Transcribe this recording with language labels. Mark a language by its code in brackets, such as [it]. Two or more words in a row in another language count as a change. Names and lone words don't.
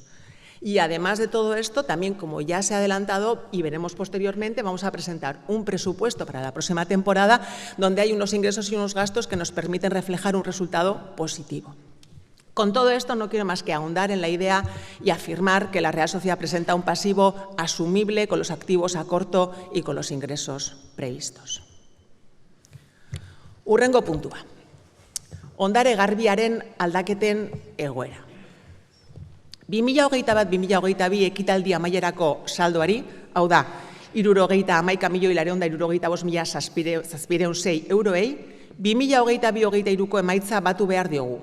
[es] Y además de todo esto, también como ya se ha adelantado y veremos posteriormente, vamos a presentar un presupuesto para la próxima temporada donde hay unos ingresos y unos gastos que nos permiten reflejar un resultado positivo. Con todo esto no quiero más que ahondar en la idea y afirmar que la Real Sociedad presenta un pasivo asumible con los activos a corto y con los ingresos previstos. [eu] Hurrengo puntua. Ondare garbiaren aldaketen egoera. 2021-2022 ekitaldi amaierako saldoari, hau da, 71.475.706 euroei, 2022-2023ko emaitza batu behar diogu.